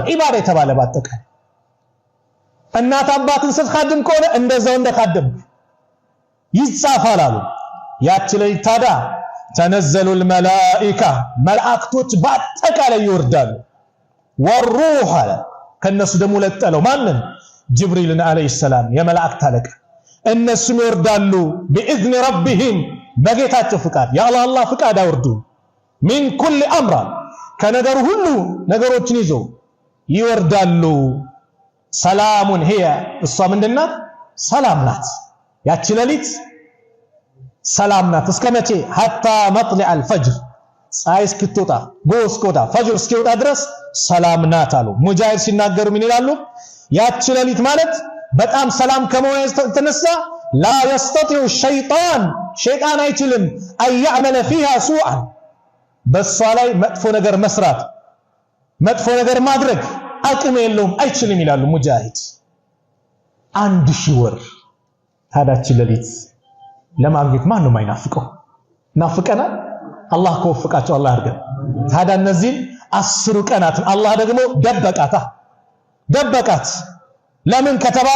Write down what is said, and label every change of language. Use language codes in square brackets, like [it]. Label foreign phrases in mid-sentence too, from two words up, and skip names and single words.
[am] ኢባዳ የተባለ ባጠቃላይ እናት አባትን ስትኻድም ከሆነ እንደዛው እንደካደም ይጻፋል አሉ። ያቺ ሌሊት ታዲያ ተነዘሉ الملائكه መላእክቶች ባጠቃላይ ይወርዳሉ። ወሩህ አለ ከነሱ ደግሞ ለጠለው ማንን ጅብሪልን [ar] عليه سلام [am] የመላእክት አለቃ እነሱም ይወርዳሉ [ar] بإذن ربهم [am] በጌታቸው ፍቃድ የአላህ ፍቃድ አወርዱ [ar] من كل امر [am] ከነገሩ ሁሉ ነገሮችን ይዞ ይወርዳሉ። ሰላሙን هي እሷ ምንድናት ሰላም ናት ያቺ ሌሊት ሰላም ናት እስከ መቼ [ar] حتى مطلع الفجر [am] ፀሐይ እስክትወጣ ጎስቆታ ፈጅር እስኪወጣ ድረስ ሰላም ናት አሉ። ሙጃሂድ ሲናገሩ ምን ይላሉ ያቺ ሌሊት ማለት በጣም ሰላም ከመሆኑ የተነሳ [ar] لا يستطيع الشيطان [am] شيطان አይችልም [ar] أن يعمل فيها سوءا [am] በሷ ላይ መጥፎ ነገር መስራት መጥፎ ነገር ማድረግ አቅም የለውም አይችልም ይላሉ ሙጃሂድ። 1000 ወር ታዳች ሌሊት ለማግኘት ማን ነው የማይናፍቀው? ናፍቀናል። አላህ ከወፈቃቸው አላህ ያርገን። ታዲያ እነዚህ 10 ቀናትን አላህ ደግሞ ደበቃት። ለምን ከተባለ